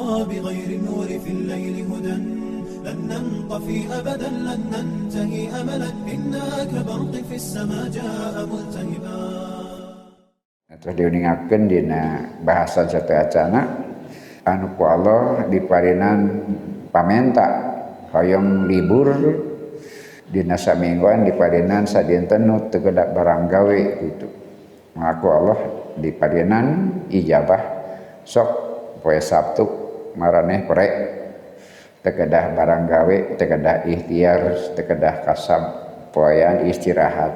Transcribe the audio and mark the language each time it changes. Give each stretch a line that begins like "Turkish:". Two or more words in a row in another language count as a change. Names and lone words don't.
Arabic: بغير النور في الليل هدى لن ننطفي أبدا لن ننتهي أملا إنا كبرق في السماء جاء ملتهبا.
Sundanese: Terus diuningakeun dina bahasan satu acana anu ku Allah diparinan pamenta hoyong libur dina samingguan diparinan sadinten nu teu kedah barang gawe gitu. Maka Allah diparinan ijabah sok poe Sabtu maraneh korek teu kedah barang gawe, teu kedah ikhtiar, teu kedah kasab poean istirahat.